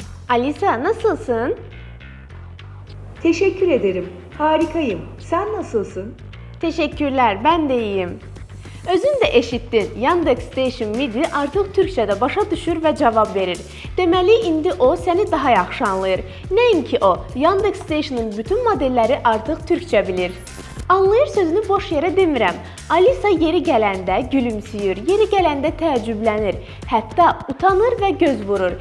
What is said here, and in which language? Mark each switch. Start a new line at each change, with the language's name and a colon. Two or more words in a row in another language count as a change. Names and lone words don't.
Turkish: Alisa, nasılsın? Teşekkür ederim. Harikayım. Sen nasılsın? Teşekkürler, ben de iyiyim.
Azerbaijani: Özün de eşitdin. Yandex Station MIDI artıq türkçədə başa düşür və cavab verir. Deməli, indi o səni daha yaxşı anlayır. Nəinki o, Yandex Station'ın bütün modelləri artıq türkçə bilir. Anlayır sözünü boş yerə demirəm. Alisa yeri gələndə gülümsüyür, yeri gələndə təəccüblənir, hətta utanır və göz vurur.